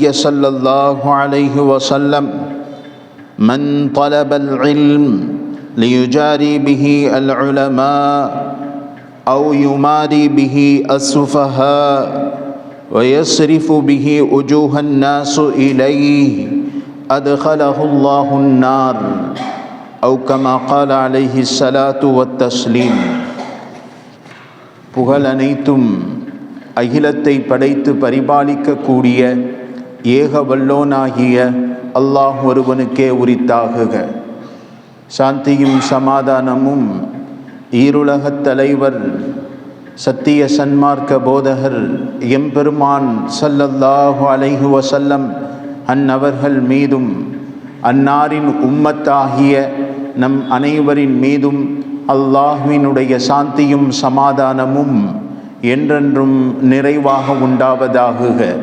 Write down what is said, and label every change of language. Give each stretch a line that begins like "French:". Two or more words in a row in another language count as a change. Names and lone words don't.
Arabic: صلى الله عليه وسلم: من طلب العلم ليجاري به العلماء أو يماري به السفهاء ويصرف به وجوه الناس إليه أدخله الله النار أو كما قال عليه الصلاة والتسليم.
Tamil: புகழ் அனைத்தும் அகிலத்தை படைத்து பரிபாலிக்கக்கூடிய ஏக வல்லோனாகிய அல்லாஹ் ஒருவனுக்கே உரித்தாகுக. சாந்தியும் சமாதானமும் ஈருலகத் தலைவர் சத்திய சன்மார்க்க போதகர் எம்பெருமான்
Arabic: صلى الله عليه وسلم
Tamil: அன்னவர்கள் மீதும் அன்னாரின் உம்மத்தாகிய நம் அனைவரின் மீதும் அல்லாஹ்வினுடைய சாந்தியும் சமாதானமும் என்றென்றும் நிறைவாக உண்டாவதாகுக.